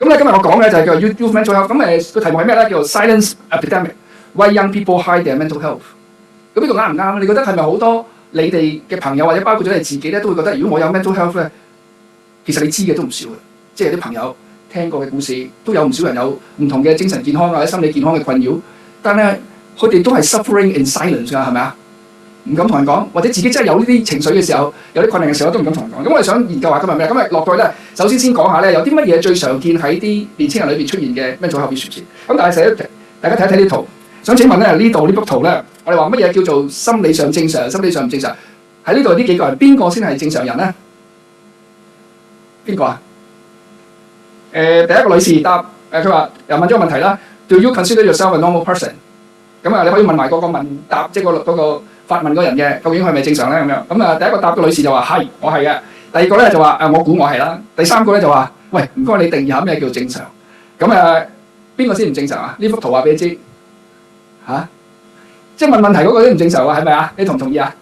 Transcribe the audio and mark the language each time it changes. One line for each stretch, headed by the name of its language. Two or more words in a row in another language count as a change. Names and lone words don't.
Cantonese: 咁咧今日我講嘅就係叫 Youth Mental Health，咁個題目係咩咧？叫做 Silence Epidemic：Why Young People Hide Their Mental Health。咁呢個啱唔啱？你覺得係咪好多你哋嘅朋友或者包括咗你自己咧，都會覺得如果我有
English: mental health
Cantonese: 咧，其實你知嘅都唔少嘅，即係啲朋友聽過嘅故事，都有唔少人有唔同嘅精神健康或者心理健康嘅困擾，但係佢哋都係
English: suffering in silence
Cantonese: 㗎，係咪啊？唔敢同人講，或者自己真係有呢啲情緒嘅時候，有啲困難嘅時候都唔敢同人講。咁我哋想研究下今日咩？今日落去咧，首先講下咧，有啲乜嘢最常見喺啲年青人裏邊出現嘅
English: mental health issues。
Cantonese: 咁但係大家睇一睇呢圖，想請問咧呢度呢幅圖咧，我哋話乜嘢叫做心理上正常、心理上唔正常？喺呢度呢幾個人邊個先係正常人咧？邊個啊？第一個女士答佢話又問咗個問題啦。
English: Do you consider yourself a normal person？
Cantonese: 咁啊，你可以問埋嗰個問答，即係嗰個發問嗰人嘅，究竟係咪正常咧？咁樣咁啊，第一個答嘅女士就話係，我係嘅。第二個咧就話我估我係啦。第三個咧就話喂，唔該你定義下咩叫正常？咁邊個先唔正常啊？呢幅圖話俾你知嚇，即係問問題嗰個都唔正常啊？係咪啊？你同唔同意啊？